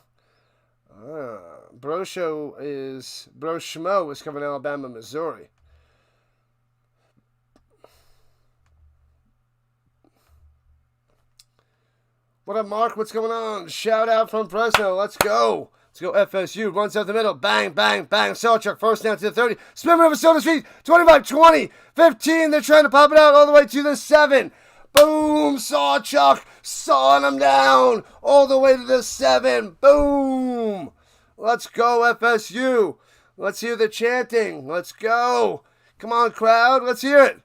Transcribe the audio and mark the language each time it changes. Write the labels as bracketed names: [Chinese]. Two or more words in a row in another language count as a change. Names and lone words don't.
[English] Bro Schmo is covering Alabama, Missouri. What up, Mark? What's going on? Shout out from Fresno. Let's go. Let's go FSU. Runs out the middle. Bang, bang, bang. Sawchuck first down to the 30. Spin move Soda Street. 25, 20, 15. They're trying to pop it out all the way to the 7. Boom. Sawchuck sawing them down all the way to the 7. Boom. Let's go FSU. Let's hear the chanting. Let's go. Come on, crowd. Let's hear it.